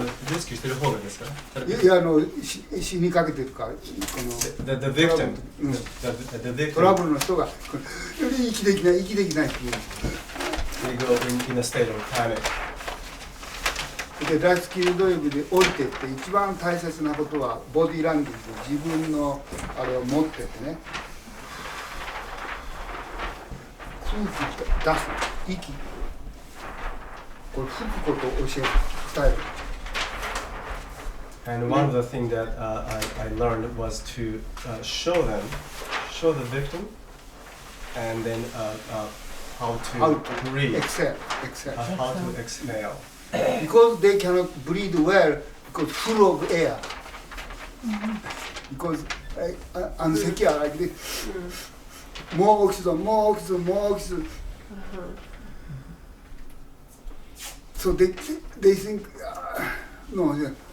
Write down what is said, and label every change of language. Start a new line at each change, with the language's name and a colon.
Japanese: レスキューしてる方がですか？いや死にかけてるかこの
English: The victim. うん The victim.
Japanese: トラブルの人が息できないっていう
English: They go in a state of panic.
Japanese: でライフスキルドイブで降りてって一番大切なことはボディーランゲージで自分のあれを持ってってね空気出す息これ吹くことを教える伝える。
English: And one of the things that I learned was to show the victim, and then how to breathe, exhale how to exhale. because they cannot breathe well because full of air because unsecure like this more oxygen so they think no yeah.